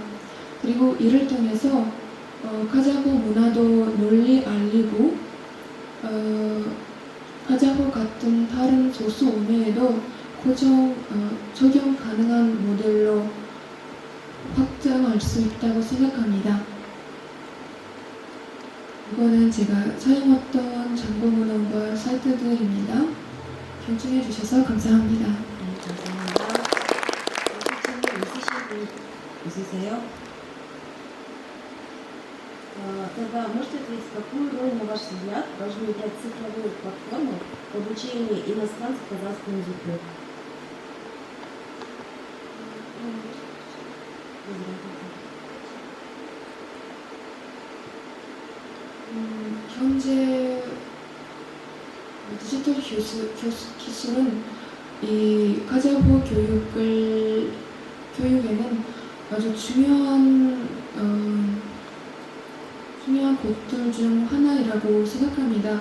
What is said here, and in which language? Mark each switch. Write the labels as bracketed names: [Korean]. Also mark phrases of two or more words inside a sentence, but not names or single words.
[Korean] 그리고 이를 통해서 카자흐 문화도 널리 알리고 카자흐 같은 다른 소수 언어에도 적용 가능한 모델로 성장할 수 있다고 생각합니다. 이거는 제가 사용했던 정보문헌과 사이트들입니다. 경청해 주셔서 감사합니다. 네, 감사합니다. 질문 있으신 분 있으세요? [Russian] Тогда можете ответить, какую роль, на ваш взгляд, должны играть цифровые платформы в обучении иностранцев казахскому языку? [Korean] 현재 디지털 기술은 이 가자호 교육에는 아주 중요한 것들 중 하나이라고 생각합니다.